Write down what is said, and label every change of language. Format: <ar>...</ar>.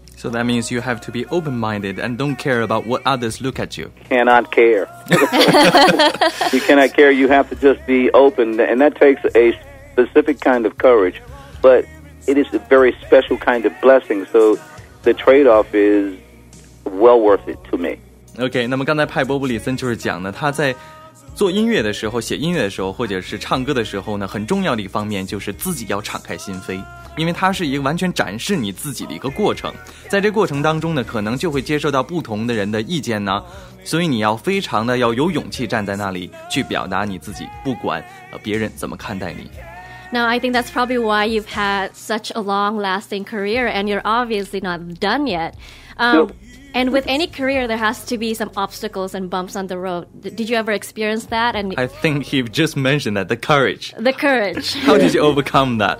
<en>So that means you have to be open-minded and don't care about what others look at you. Cannot care. You cannot care. You have to just be open, and that takes a specific kind of courage, but it is a very special kind of blessing. So the trade-off is well worth it to me.</en> <zh>OK， 那么刚才派波布里森就是讲呢，他在做音乐的时候、写音乐的时候，或者是唱歌的时候呢，很重要的一方面就是自己要敞开心扉，因为它是一个完全展示你自己的一个过程。在这过程当中呢，可能就会接受到不同的人的意见呢，所以你要非常的要有勇气站在那里去表达你自己，不管别人怎么看待你。</zh> <en>Now, I think that's probably why you've had such a long-lasting career, and you're obviously not done yet. And with any career, there has to be some obstacles and bumps on the road. Did you ever experience that? And I think he just mentioned that, the courage. The courage. How did you overcome that?</en>